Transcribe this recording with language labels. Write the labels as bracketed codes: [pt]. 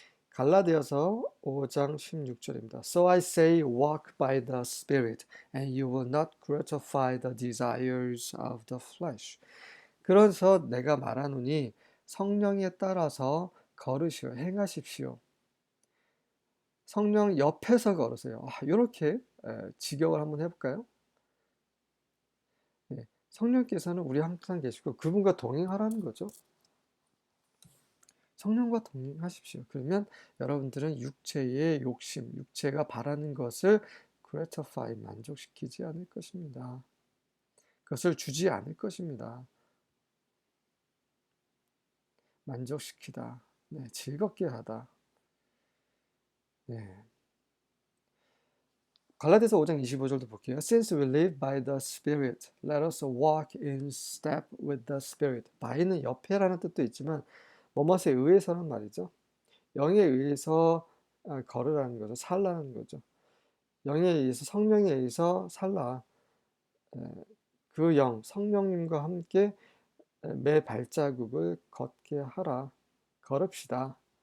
[ko] 갈라디아서 5장 16절입니다. [en] So I say, walk by the Spirit, and you will not gratify the desires of the flesh. [ko] 그래서 내가 말하노니 성령에 따라서 걸으시오, 행하십시오. 성령 옆에서 걸으세요. 이렇게 직역을 한번 해볼까요? 네, 성령께서는 우리 항상 계시고 그분과 동행하라는 거죠. 성령과 동행하십시오. 그러면 여러분들은 육체의 욕심, 육체가 바라는 것을 gratify, 만족시키지 않을 것입니다. 그것을 주지 않을 것입니다. 만족시키다, 네, 즐겁게 하다. 네. 갈라디아서 5장 25절도 볼게요. [en] Since we live by the Spirit, let us walk in step with the Spirit. [ko] by는 옆에라는 뜻도 있지만 뭐뭇에 의해서는 말이죠. 영에 의해서 걸으라는 거죠. 살라는 거죠. 영에 의해서, 성령에 의해서 살라. 그 영, 성령님과 함께 매 발자국을 걷게 하라. 걸읍시다.